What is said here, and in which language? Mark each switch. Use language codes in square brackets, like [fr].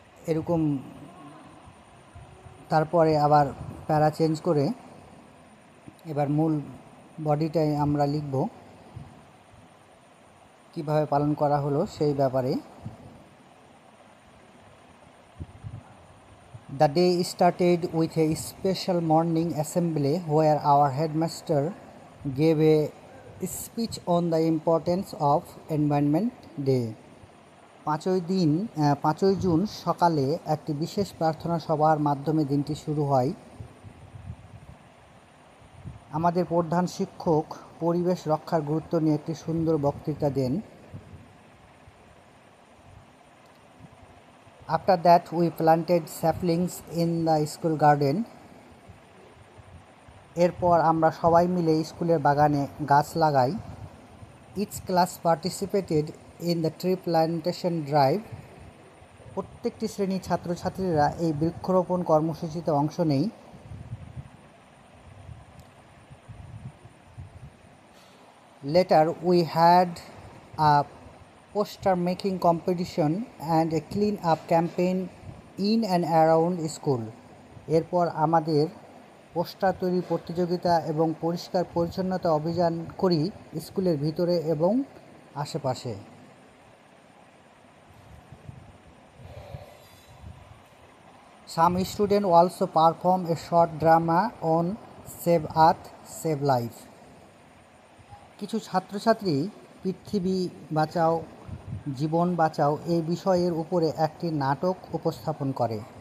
[bn] এরকম তারপরে আবার প্যারা চেঞ্জ করে এবার মূল বডিটাই আমরা লিখব কীভাবে পালন করা হলো সেই ব্যাপারে। [en] The day started with a special morning assembly where our headmaster gave a speech on the importance of Environment Day. [bn] 5ই June সকালে একটি বিশেষ প্রার্থনা সভার মাধ্যমে দিনটি শুরু হয়। আমাদের প্রধান শিক্ষক পরিবেশ রক্ষার গুরুত্ব নিয়ে একটি সুন্দর বক্তৃতা দেন। [en] After that, we planted saplings in the school garden. [bn] এরপর আমরা সবাই মিলে স্কুলের বাগানে গাছ লাগাই। [en] Each class participated in the tree plantation drive. [bn] প্রত্যেকটি শ্রেণীর ছাত্রছাত্রীরা এই বৃক্ষরোপণ কর্মসূচিতে অংশ নেয়। [en] Later, we had a poster making competition and a clean up campaign in and around school. [bn] এরপর আমাদের পোস্টার তৈরির প্রতিযোগিতা এবং পরিষ্কার পরিচ্ছন্নতা অভিযান করি স্কুলের ভিতরে এবং আশেপাশে। [en] Some students also perform a short drama on Save Earth, Save Life. [bn] কিছু ছাত্রছাত্রী পৃথিবী বাঁচাও, জীবন বাঁচাও এই বিষয়ের উপরে একটি নাটক উপস্থাপন করে।